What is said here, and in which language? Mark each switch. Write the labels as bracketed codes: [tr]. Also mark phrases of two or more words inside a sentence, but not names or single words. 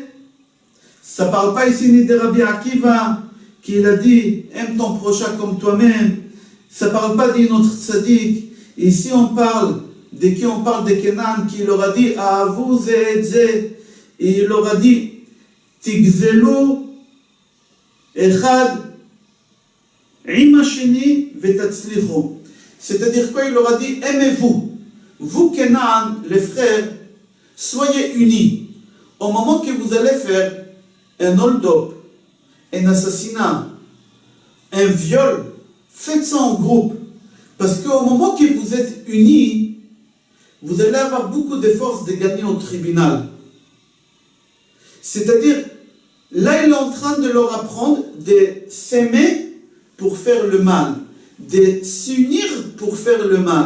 [fr] Ça ne parle pas ici ni de Rabbi Akiva qui a dit aime ton prochain comme toi-même. Ça ne parle pas d'un autre tzaddik. Ici on parle de qui? On parle de Kenan qui leur a dit à vous et il leur a dit [he] תגזלו אחד עם שני ותצליחו. [fr] C'est-à-dire quoi? Il leur a dit aimez-vous. Vous Kenan, les frères, soyez unis. Au moment que vous allez faire un hold-up, un assassinat, un viol, Faites ça en groupe. Parce qu'au moment que vous êtes unis, vous allez avoir beaucoup de forces de gagner au tribunal. C'est-à-dire, là, il est en train de leur apprendre de s'aimer pour faire le mal, de s'unir pour faire le mal.